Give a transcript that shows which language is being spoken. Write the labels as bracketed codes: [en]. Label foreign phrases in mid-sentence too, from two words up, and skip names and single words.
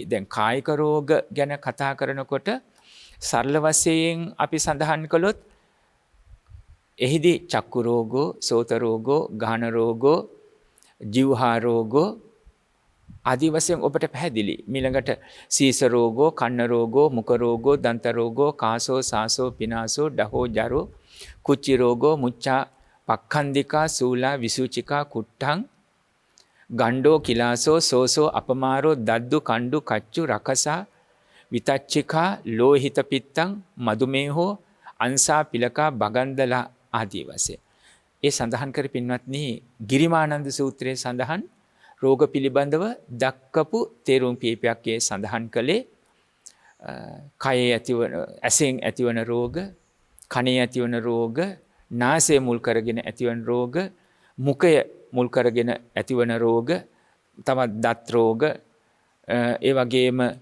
[si] දැන් කායික රෝග ගැන කතා කරනකොට සරල වශයෙන් අපි සඳහන් කළොත් එහිදී [pi] චක්කු රෝගෝ, සෝත රෝගෝ, ගාහන රෝගෝ, ජීවහා රෝගෝ [si] ආදී වශයෙන් ඔබට පැහැදිලි. [pi] ඊළඟට සීස රෝගෝ, කන්න රෝගෝ, මුඛ රෝගෝ, දන්ත රෝගෝ, කාසෝ, සාසෝ, පිනාසෝ, ඩහෝ, ජරෝ, කුච්චි රෝගෝ, මුච්චා, පක්ඛන්දිකා, සූලා, විසුචිකා, කුට්ටං, ගණ්ඩෝ, කිලාසෝ, සෝසෝ, අපමාරෝ, දද්දු, කණ්ඩු, කච්චු, රකසා, විතච්චිකා, ලෝහිත පිත්තං, මදුමේහෝ, අංසා, පිලකා, බගන්දලා ආදී වශයෙන්. [si] ඒ සඳහන් කර පින්වත්නි ගිරිමානන්ද සූත්‍රයේ සඳහන් රෝග පිළිබඳව දක්කපු තේරුම් කීපයක් සඳහන් කළේ. කයේ ඇතිවන, ඇසෙන් ඇතිවන රෝග, කනේ ඇතිවන රෝග, නාසය මුල් කරගෙන ඇතිවන රෝග, මුඛය මුල් කරගෙන ඇතිවන රෝග, තවත් දත් රෝග, ඒ වගේම